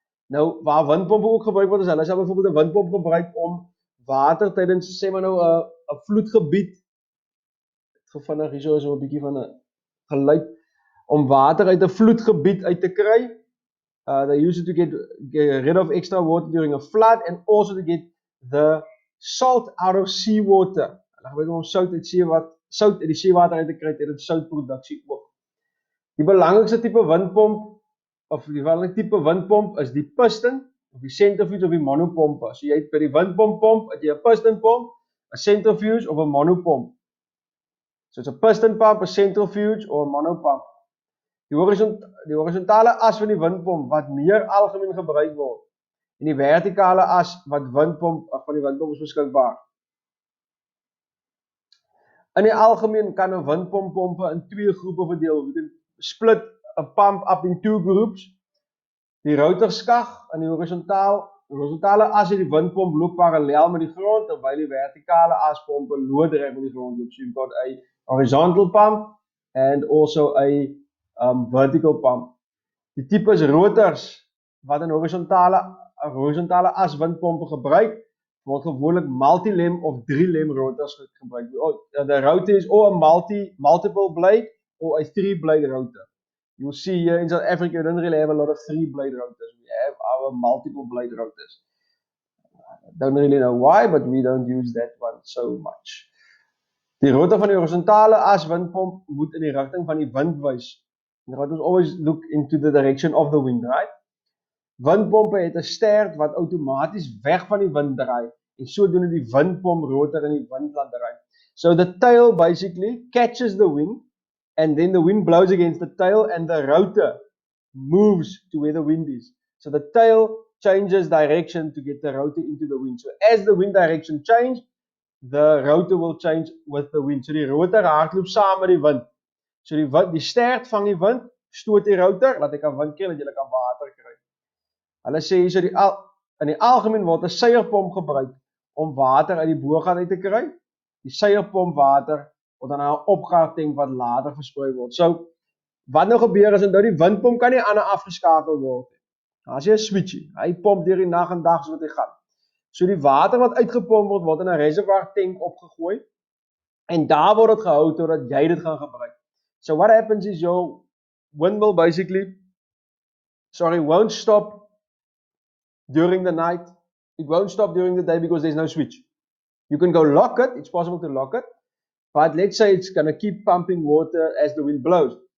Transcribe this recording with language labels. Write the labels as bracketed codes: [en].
[af] Nou, waar windpompe ook gebruik word, is hulle sal byvoorbeeld 'n windpomp gebruik om water tydens, sê maar nou, 'n vloedgebied, gevinnig hierso is 'n bietjie van 'n geluid, om water uit 'n vloedgebied uit te kry. [en] They use it to get rid of extra water during a flood and also to get the salt out of seawater. [af] Hulle gebruik om sout uit die seewater uit te kry tydens soutproduksie ook. Die belangrikste tipe windpomp of die belangrike tipe windpomp is die piston of die centrifuge of die monopompe. So jy het by die windpomp het jy 'n pistonpomp, 'n centrifuge of 'n monopomp. [en] So it's a piston pump, [af] 'n centrifuge of 'n monopomp. Die horisontale as van die windpomp wat meer algemeen gebruik word en die vertikale as wat van die windpomp is beskikbaar. In die algemeen kan 'n windpomppompe in twee groepe verdeel. [en] We can split a pump up in two groups. [af] Die rotorskag in die horisontale as in die windpomp loop parallel met die grond, terwyl die vertikale aspompe loodreg met die grond loop. [en] So you've got a horizontal pump and also a vertical pump. [af] Die tipes rotors wat in horisontale as windpompe gebruik word gewoonlik multi-lem of 3-lem rotors gebruik. [en] The rotor is or a multiple blade or a 3-blade rotor. You'll see here in South Africa, we don't really have a lot of 3-blade rotors. We have our multiple blade rotors. Don't really know why, but we don't use that one so much. [af] Die rotor van die horizontale as windpomp moet in die rigting van die wind wys. [en] The rotors always look into the direction of the wind, right? [af] Windpompe het 'n stert wat outomaties weg van die wind draai en sodoende die windpomp rotor in die wind laat draai. [en] So the tail basically catches the wind and then the wind blows against the tail and the rotor moves to where the wind is. So the tail changes direction to get the rotor into the wind. So as the wind direction change, the rotor will change with the wind. [af] So die rotor hardloop saam met die wind. So die stert vang die wind, stoot die rotor, laat hy kan wind kry, dat jy kan water kry. Hulle sê hier so in die algemeen word 'n suierpomp gebruik om water uit die boorgat uit te kry. Die suierpomp water word dan na 'n opgaartank wat later versprei word. So wat nou gebeur is dat die windpomp kan nie aan afgeskakel word nie. As jy 'n switchie, hy pomp deur die nag en dag so wat hy gaan. So die water wat uitgepomp word in 'n reservoir tank opgegooi en daar word dit gehou totdat jy dit gaan gebruik. [en] So what happens is your wind will basically won't stop during the night. It won't stop during the day because there's no switch. You can go lock it, it's possible to lock it, but let's say it's going to keep pumping water as the wind blows.